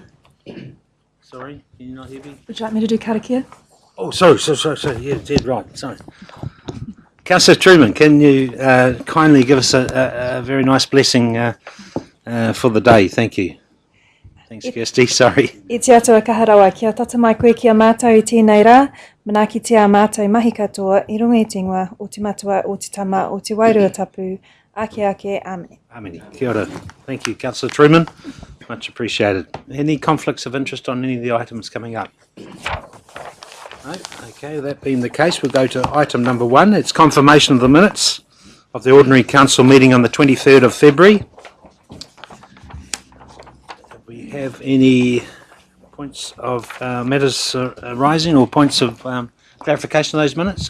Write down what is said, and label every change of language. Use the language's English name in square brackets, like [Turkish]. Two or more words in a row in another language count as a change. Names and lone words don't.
[English] Sorry, can you not hear me? Would you like me to do karakia? Oh, sorry, yeah, dead right, sorry. Councillor Truman, can you kindly give us a very nice blessing for the day? Thank you. Thanks, Kirsty, sorry. [Māori] I te atua kaharawa, kia tata mai koe kia mātou I tēnei rā, manaaki te a mātou mahi katoa, I runga I te ingoa, o te matua, o te tama, o te wairua tapu, ake, amene. Amene, kia ora. [English] Thank you, Councillor Truman. Much appreciated. Any conflicts of interest on any of the items coming up? No? Okay, that being the case, we'll go to item number 1. It's confirmation of the minutes of the Ordinary Council meeting on the 23rd of February. Do we have any points of matters arising or points of clarification of those minutes?